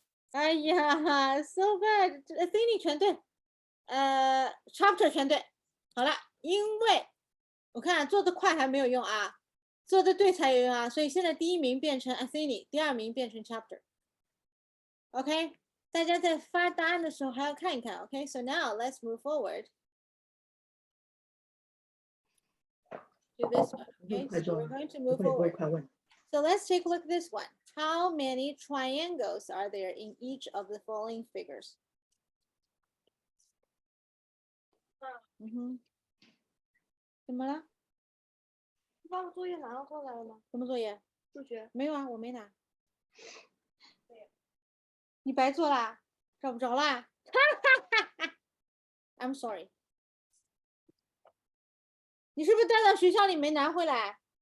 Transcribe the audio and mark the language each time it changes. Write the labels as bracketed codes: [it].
[zh] 哎呀 ， [en] so bad. I think [zh] 你全对。chapter 全对。好了，因为我看做的快还没有用啊，做的对才有用啊，所以现在第一名变成 Athene，第二名变成 chapter。 OK。大家在发答案的时候还要看一看 ，OK？ [en] So now let's move forward to this one. Okay, so we're going to move [zh] 不会 [en] forward. [zh] 快问。 [en] So let's take a look at this one. How many triangles are there in each of the following figures? [zh] 怎么了？你把我作业拿到过来了吗？什么作业？数学。没有啊，我没拿。你白做啦？找不着啦？ [en] I'm sorry。 [zh] 你是不是带到学校里没拿回来？